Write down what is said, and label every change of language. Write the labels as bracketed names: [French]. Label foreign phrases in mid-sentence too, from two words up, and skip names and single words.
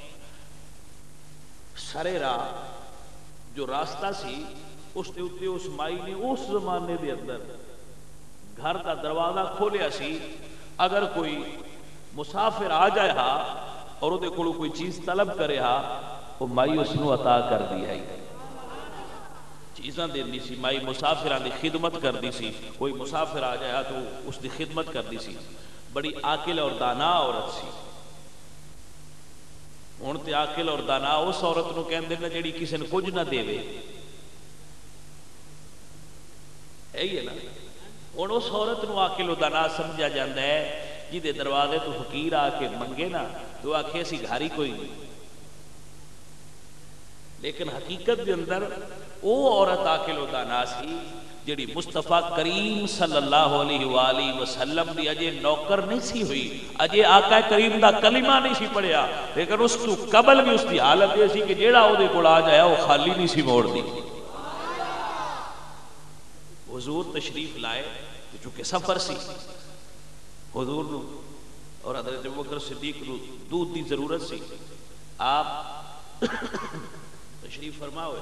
[Punjabi] سرے راہ جو راستہ سی اس دے اتے اس مائی نے اس زمانے دے اندر گھر دا دروازہ کھولیا سی، اگر کوئی مسافر آ جائے ہا اور دے کولو کوئی چیز طلب کرے ہا، وہ مائی اس نو عطا کر دی ہے، چیزاں دینی سی، مائی مسافران دی خدمت کر دی سی، کوئی مسافر آ جائے تو اس دی خدمت کر دی سی، بڑی عاقل اور دانا عورت سی۔ ہن تے عاقل اور دانا اس عورت نو کہندے نے جیڑی کسی نے کچھ نہ دے، ہے نا؟ ہن اس عورت نو عاقل و دانا سمجھا جاندا ہے جی دروازے تو فقیر آ کے منگے نا تو آکھے اسی گھاری کوئی نہیں، لیکن حقیقت دے اندر او عورت عاقل و دانا سی جڑی مصطفیٰ کریم صلی اللہ علیہ وآلہ وسلم دی اجے نوکر نہیں سی ہوئی، اجے آقا کریم دا کلمہ نہیں سی پڑھیا، لیکن اس تو قبل بھی اس دی حالت یہ سی کہ جیڑا او دے کول آ جایا وہ خالی نہیں سی موڑ دی۔ حضور تشریف لائے چونکہ سفر سی، حضور نو اور حضرت ابوبکر صدیق نو دودھ دی ضرورت سی، آپ تشریف فرما ہوئے۔